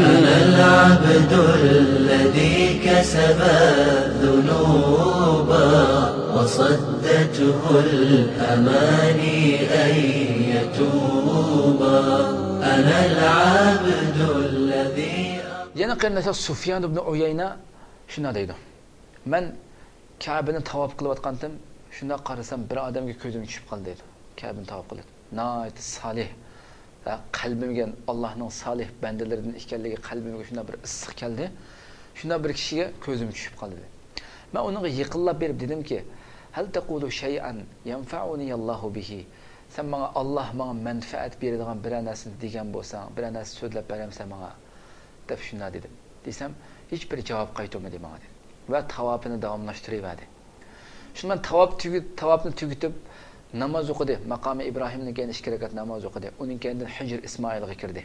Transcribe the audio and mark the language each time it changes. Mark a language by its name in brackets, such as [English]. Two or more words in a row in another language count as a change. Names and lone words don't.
[Arabic] أنا العبد الذي كسب الذنوب وصدته الأماني أن يتوب. أنا العبد الذي [Uzbek] Yana qanday Sufyan ibn Uyayna shuna deydi. Men Ka'bani tavob qilayotgandim, shunda qarasam bir odamga ko'zim tushib qoldi deydi. Ka'bani tavob qiladi. Nayt salih. Qalbimga Allohning salih bandalaridan ekanligi qalbimga shunda bir issiq keldi. Shunda bir kishiga ko'zim tushib qoldi dedi. Men unga yiqillab berib dedimki, [Arabic] "هل تقول شيئا ينفعني الله به?" [Uzbek] Sen menga Alloh menga manfaat beradigan bir narsani degan bo'lsang, bir narsa so'zlab beramsan menga deb shunda dedim. Desam, hech bir javob qaytarmadi menga dedi. Va tavobini davomlashtiradi. Shunda men tavobni tugitib namoz o'qidi. Maqomi Ibrohimning keyin 2 rakat namoz o'qidi. Uning keyin Hijr Ismoilga kirdi.